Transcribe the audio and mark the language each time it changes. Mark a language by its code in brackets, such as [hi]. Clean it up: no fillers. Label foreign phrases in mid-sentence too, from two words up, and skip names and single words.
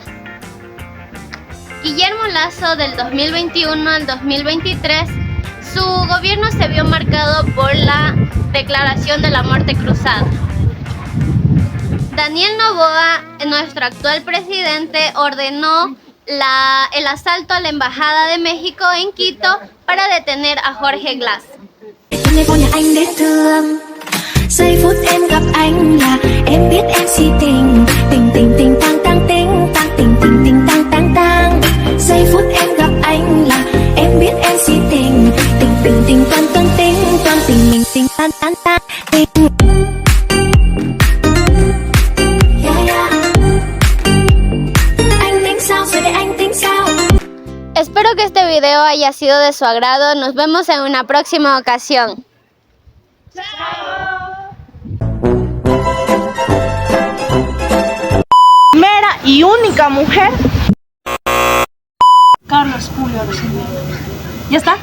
[es] Guillermo Lasso, del 2021 al 2023, su gobierno se vio marcado por la declaración de la muerte cruzada. Daniel Noboa, nuestro actual presidente, ordenó el asalto a la Embajada de México en Quito para detener a Jorge Glass. [vi] Giây phút em gặp anh là em biết em si tình tình tình tình tang tang ting tang tình tình tình tang tang tang. Giây phút em gặp anh là em biết em si tình tình tình tình toan toan ting toan tình mình tình tan tan tan tình. Anh tính sao rồi để anh tính sao. [es] Espero que este video haya sido de su agrado. Nos vemos en una próxima ocasión. Primera y única mujer. Carlos Julio Rosemena. ¿Ya está?